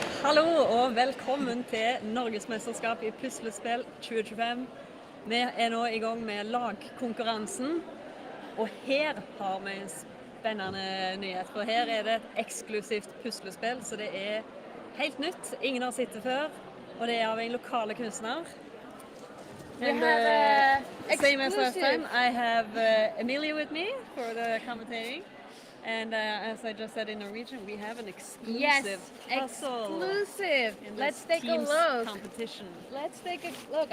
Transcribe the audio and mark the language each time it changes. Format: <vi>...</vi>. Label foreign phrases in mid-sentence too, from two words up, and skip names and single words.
<no>Hallo og velkommen til Norgesmesterskap i puslespill 2025. Vi er nå i gang med lagkonkurransen, og her har vi en spennende nyhet. For her er det et eksklusivt puslespill, så det er helt nytt. Ingen har sett det før, og det er av en lokale kunstner.</no> <en>And same as last time, I have Emilie with me for the commentating. And as I just said in Norwegian, we have an exclusive puzzle. Exclusive. Let's take a look. Competition. Let's take a look.</en>